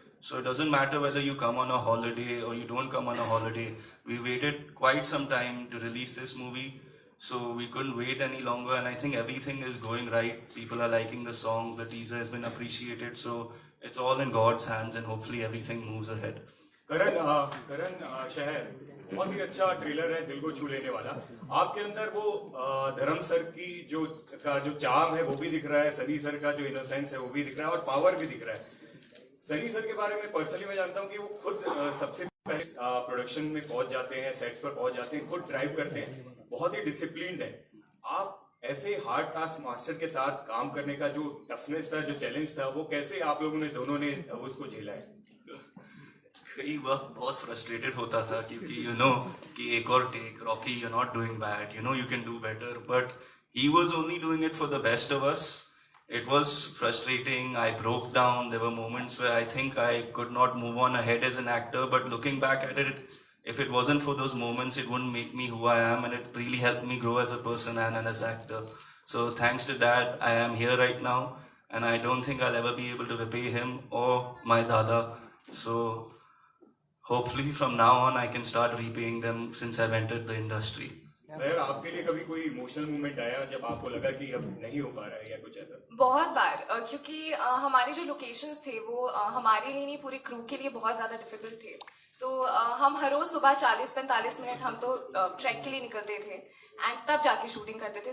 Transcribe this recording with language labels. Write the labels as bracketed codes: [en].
[en] So it doesn't matter whether you come on a holiday or you don't come on a holiday. We waited quite some time to release this movie, so we couldn't wait any longer, and I think everything is going right. People are liking the songs, the teaser has been appreciated, so it's all in God's hands and hopefully everything moves ahead. [hi] करण शहर बहुत ही अच्छा trailer है, दिल को छू लेने वाला। आपके अंदर वो धर्म सर की जो चार्म है वो भी दिख रहा है, सनी सर का जो इनोसेंस है वो भी दिख रहा है और पावर भी दिख रहा है। सनी सर के बारे में पर्सनली मैं जानता हूँ कि वो खुद सबसे पहले प्रोडक्शन में पहुंच जाते हैं, सेट्स पर पहुंच जाते हैं, खुद ड्राइव करते हैं, बहुत ही डिसिप्लिन्ड है। आप ऐसे हार्ड टास्क मास्टर के साथ काम करने का जो टफनेस था, जो चैलेंज था, वो कैसे आप लोगों ने दोनों ने उसको झेला है? कई वक्त बहुत फ्रस्ट्रेटेड होता था क्योंकि कि एक और take, Rocky, [en] You are not doing bad, you can do better, but he was only doing it for the best of us. It was frustrating. I broke down. There were moments where I think I could not move on ahead as an actor. But looking back at it, if it wasn't for those moments, it wouldn't make me who I am, and it really helped me grow as a person and as an actor. So thanks to that, I am here right now, and I don't think I'll ever be able to repay him or my dada. So hopefully from now on, I can start repaying them since I've entered the industry. [hi] Sir आपके लिए कभी कोई emotional moment आया जब आपको लगा कि अब नहीं हो पा रहा है या कुछ ऐसा? बहुत बार क्योंकि हमारे जो लोकेशंस थे वो हमारे लिए नहीं पूरी क्रू के लिए बहुत ज़्यादा डिफिकल्ट थे। तो हम हर रोज सुबह 40-45 मिनट हम तो ट्रैक के लिए निकलते थे एंड तब जाके शूटिंग करते थे।